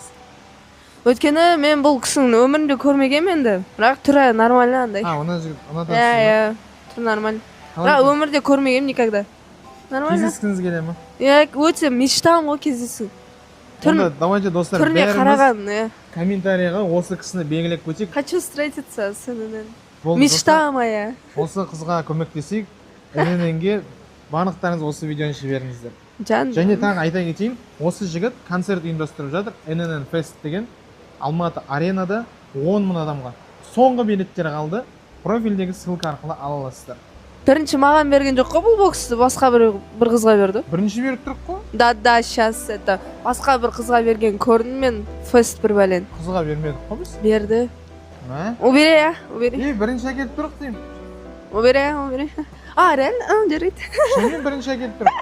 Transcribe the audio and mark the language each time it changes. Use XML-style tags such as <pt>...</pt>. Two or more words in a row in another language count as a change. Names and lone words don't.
<kk>Өйткені мен бұл кісінің өмірінде көрмегенмін енді. Бірақ түрі нормально андай. Ана жігіт, ұнатасыз ба? Иә, түрі нормально. Бірақ өмірде көрмегенмін никогда. Нормально. Кездескіңіз келе ма? Иә, өте мечтам ғой кездесу. Онда давайте достар, түріне қараған, иә. комментарийға осы кісіні белгілеп көтек.</kk> <ru>Хочу встретиться с ННН.</ru> <kk>Болды,</kk> <ru>Мечта моя.</ru> <kk>Осы қызға көмектесейік. ННН-ге барлықтарыңыз осы видеоны жіберіңіздер. Және тағы айта кетейін, осы жігіт концерт ұйымдастырып жатыр. ННН Fest деген Алматы аренада 10 мың адамға. Соңғы билеттер қалды. Профильдегі ссылка арқылы ала аласыздар. Бірінші маған берген жоқ қой бұл боксты, басқа бір қызға берді. Бірінші беріп тұрып қой? Да,</kk> <ru>сейчас это</ru> <kk>басқа бір қызға берген көрдім мен, Fest бір бәлен. Қызға бермедік қой біз? Берді. Ә? Убере. Бірінші әкеліп тұрық деймін. Убере.</kk> <ru>А, реально?</ru> <kk>Жарайды. Шынымен бірінші әкеліп тұрық.</kk>